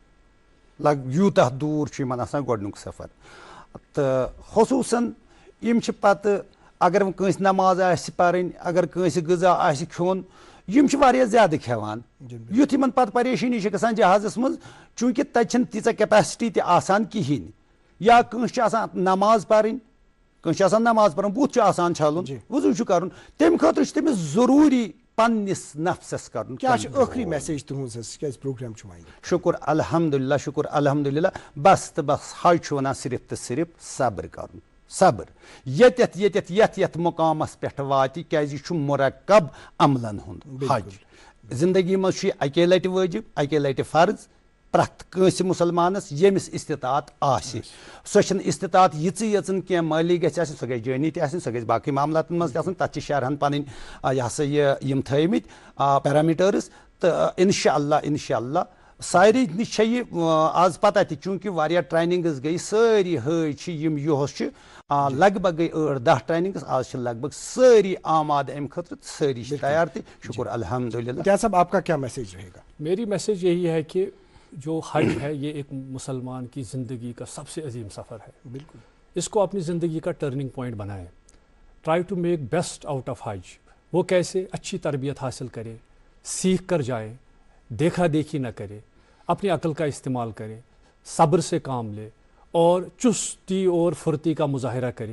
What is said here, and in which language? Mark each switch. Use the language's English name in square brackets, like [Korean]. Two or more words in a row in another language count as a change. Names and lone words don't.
[Kashmiri] یوٗتاہ دوٗر چھُ یِمن آسان گۄڈنیُک سفر تہٕ خصوٗصن یِم چھِ پتہٕ اگر وۄنۍ کٲنٛسہِ نماز آسہِ پرٕنۍ اگر کٲنٛسہِ غذا آسہِ کھیوٚن یِم چھِ واریاہ زیادٕ کھٮ۪وان یُتھ یِمن پتہٕ پریشٲنی چھِ گژھان جہازس منٛز چوٗنٛکہِ تتہِ چھنہٕ تیٖژاہ کیپیسٹی تہِ آسان کِہینۍ یا کٲنٛسہِ چھِ آسان نماز پرٕنۍ کٲنٛسہِ چھِ آسان نماز پرُن بُتھ چھُ آسان چھلُن وضوٗ چھُ کرُن تمہِ خٲطرٕ چھُ تٔمِس ضروٗری پنس نفسس کرن کیا ٲخری میسیج تہنٛز حظ کیٛازِ پروگرام چھُ وۄنۍ شکر الحمدللہ شکر الحمدللہ بس تو بس حج چھُ ونان صرف تو صرف صبر کرن صبر یتھ مقامس پٮ۪ٹھ واتہِ کیٛازِ یہِ چھُ مرکب عملن ہُنٛد حج زندگی منٛز چھُ یہِ اکے لٹہِ وٲجب اکے لٹہِ فرض پرٛٮ۪تھ کٲنٛسہِ مُسلمانس ییٚمِس استطاعت آسہِ سۄ چھنہٕ استطاعت یژن کینٛہہ مٲلی گژھِ آسٕنۍ سۄ گژھِ جٲنی تہِ آسٕنۍ سۄ گژھِ باقٕے معاملاتن منٛز تہِ آسٕنۍ تتھ چھِ شرحن پنٕنۍ یہِ ہسا یہِ یِم تھٲیمٕتۍ پیرامیٖٹٲرٕز تہٕ انشاء اللہ سارے نِش چھےٚ یہِ آز پتہ تہِ چوٗنٛکہِ واریاہ ٹریننگٕز گٔے سٲری حٲج چھِ یِم یُہُس چھِ لگ بگ گٔے 8-10 ٹریننگٕز آز چھِ لگ بگ سٲری آماد امہِ خٲطرٕ سٲری چھِ تیار تہِ شکر الحمدللہ. [Urdu] کیا صاحب آپ کا کیا میسیج رہے گا؟ میری میسیج یہی ہے کہ جو حج ہے یہ ایک مسلمان کی زندگی کا سب سے عظیم سفر ہے. بالکل اس کو اپنی زندگی کا [English] turning point [Urdu] بنائیں. [English] try to make best out of Hajj. [Urdu] وہ کیسے؟ اچھی تربیت حاصل کرے, سیکھ کر جائے, دیکھا دیکھی نہ کرے, اپنی عقل کا استعمال کرے, صبر سے کام لے اور چستی اور پھرتی کا مظاہرہ کرے.